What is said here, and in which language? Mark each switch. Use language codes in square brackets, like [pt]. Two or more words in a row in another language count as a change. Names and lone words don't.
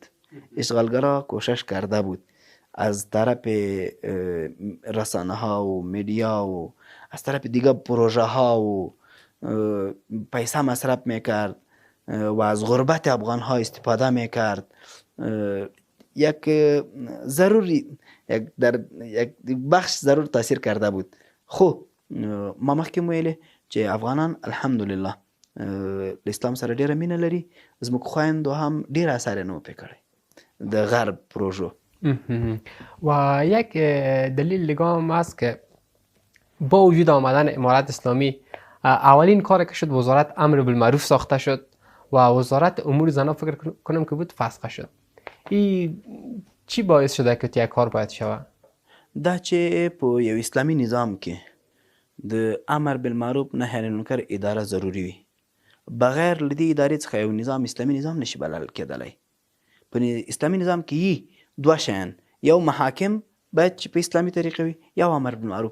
[fa] اشغالگرا کوشش کرده بود از طرف رسانه ها و میدیا و از طرف دیگه پروژه ها و پیسه مصرف میکرد و از غربت افغان ها استفاده میکرد. یک بخش ضرور تاثیر کرده بود. [ps] خب ما مخکې ویلې چې افغانان الحمدلله اسلام سره ډیره مینه لري، زموږ خویندو هم ډیر اثر نه پکړي د غرب پروژو. [fa] مهم. و یک دلیل دیگه هم هست که با وجود آمدن امارت اسلامی اولین کاری که شد وزارت امر بالمعروف ساخته شد و وزارت امور زنان فکر کنم که بود فسخ شد. این چی باعث شده که تیه کار باید شود؟ [ps] دا چې په یو اسلامي نظام کې د امر بالمعروف نهی عن المنکر اداره ضروري وي. بغیر له دې ادارې څخه یو نظام اسلامي نظام نشي بلل کېدلی. په اسلامي نظام کې یي دوه شیان، یو محاکم باید چې په اسلامي طریقه وي، یو امر بالمعروف.